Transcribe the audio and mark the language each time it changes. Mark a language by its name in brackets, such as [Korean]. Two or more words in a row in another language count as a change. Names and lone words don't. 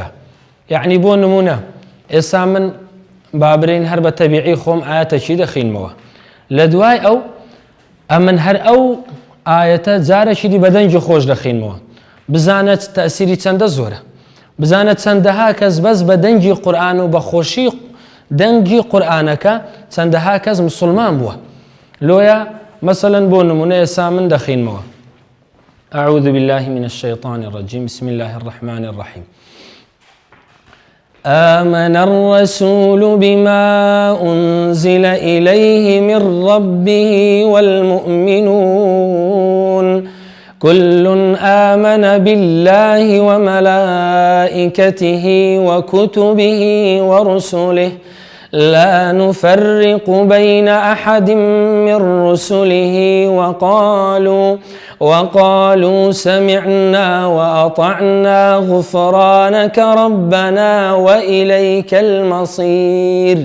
[Central Kurdish] یعنی بۆ نمونە ئێستا من بابرین هەر بە تەبیعی خۆم ئاەتەکی دەخینمەوە، لە دوای ئەو ئەمن هەر ئەو ئاەتە جارێکی دی بە دەنگی خۆش دەخینمەوە، بزانێت تەئسیری چەندە زۆرە، بزانێت چەندەها کەس بەس بە دەنگی قورئان و بە خۆشی دەنگی قورئانەکە چەندەها کەس موسڵمان بووە. لۆیە مثلا بۆ نمونە ئێستا من دەخینمەوە [Arabic] أعوذ بالله من الشيطان الرجيم بسم الله الرحمن الرحيم آمن الرسول بما أنزل إليه من ربه والمؤمنون كل آمن بالله وملائكته وكتبه ورسله لا نفرق بين أحد من رسله وقالوا سمعنا وأطعنا غفرانك ربنا وإليك المصير.